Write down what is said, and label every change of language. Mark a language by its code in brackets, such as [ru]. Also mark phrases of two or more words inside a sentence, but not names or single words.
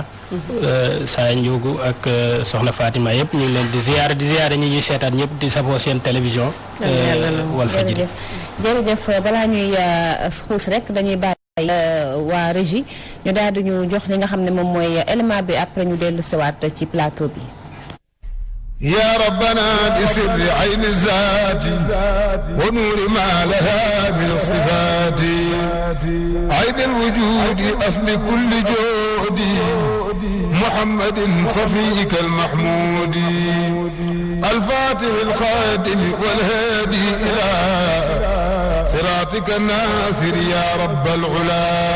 [wo] Saa Ndiogu ak soxna Fatima yëpp ñu ngi leen di ziyaare ñi ñuy seetaan ñëpp di safoo seen télévision. Walfadjri jërëjëf balaa ñuy xuus rek dañuy bàyyi waa régie ñu daal di ñu jox li nga xam ne moom mooy élément bi après ñu dellu siwaat ci plateau bi. [ar] يا ربنا بسر عين الذات ونور ما لها من الصفات عين الوجود أصل كل جود محمد صفيك المحمود الفاتح الخاتم والهادي إلى صراطك الناصر يا رب العلا